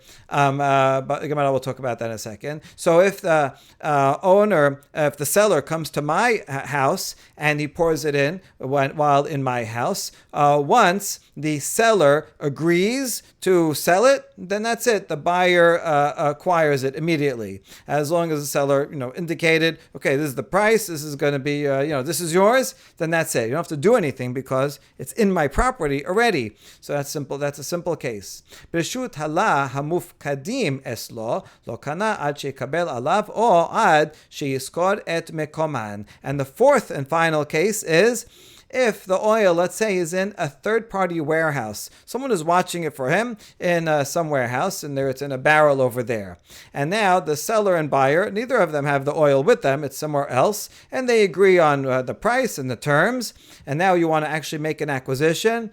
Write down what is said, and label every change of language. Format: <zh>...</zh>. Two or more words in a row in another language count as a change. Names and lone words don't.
<en>But the Gemara will talk about that in a second. So if the if the seller comes to my house and he pours it in while in my house, once the seller agrees to sell it, then that's it. The buyer acquires it immediately. As long as the seller, indicated, okay, this is the price, this is going to be, this is yours, then that's it. You don't have to do anything because it's in my property already. So that's simple. That's a simple case.</en> <he>ברשות הלה המופקדים אצלו לא קנה עד שקיבל עליו או עד שישכור את מקומן.</he> <en>And the fourth and final case is if the oil, let's say, is in a third-party warehouse. Someone is watching it for him in some warehouse, and it's in a barrel over there. And now the seller and buyer, neither of them have the oil with them, it's somewhere else, and they agree on the price and the terms, and now you want to actually make an acquisition.</en>